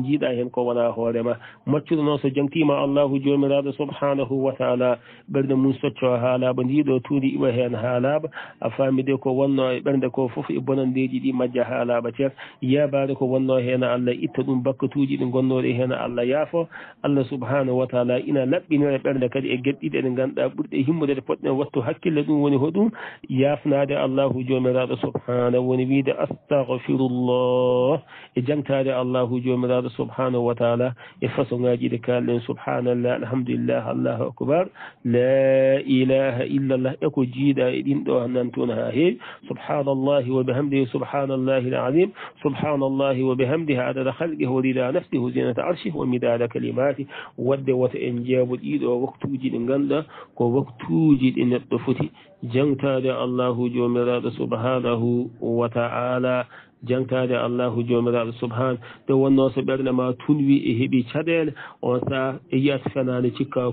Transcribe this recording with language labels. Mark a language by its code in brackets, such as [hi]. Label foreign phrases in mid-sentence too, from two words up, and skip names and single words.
[ff] jiiɗa hen ko wona hoorema maccuɗo noon so jangtima allahu jomiraɗo [ar] سبحانه وتعالى [ff] ɓernde mum socco ha laaɓa ndiɗo tuundi iwa hen ha laaɓa a faami de ko wonno e ɓernde ko foof e bonandeji ɗi majja ha laaɓa ceer yabade ko wonno hen Allah itta ɗum bakkatuji ɗi gonnoɗe hen Allah yaafo Allah [ar] سبحانه وتعالى [ff] ina laɓɓinira ɓernde kadi e gueɗɗiɗe ɗe ganduɗa ɓurɗe himmude ɗe poɗɗen wattu hakkille ɗum woni hoɗum yafnade allahu jomiraɗo subhanahu woni wiide astahfirullah e jangtade allahu jomiraɗo subhanahu wa taala e façon ngaji ɗe kalɗen [ar] سبحان الله الحمد لله الله أكبر لا إله إلا الله [ff] eko jiiɗa e ɗin ɗo nan toon ha heewi [ar] سبحان الله وبحمده سبحان الله العظيم سبحان الله وبحمده عدد خلقه ورضا نفسه وزنة عرشه ومداد [ff] kalimati wadde wota en jeebo ɗiɗo waktuji ɗi ganduɗa ko waktuji ɗi neɗɗo foti jangtade allahu jomiraɗo [ar] سبحانه وتعالى [ff] jangtade allahu jomiraɗo subhana nde wonno so ɓerde ma tunwi e heeɓi caɗele on saaha e yiyat fenade cikka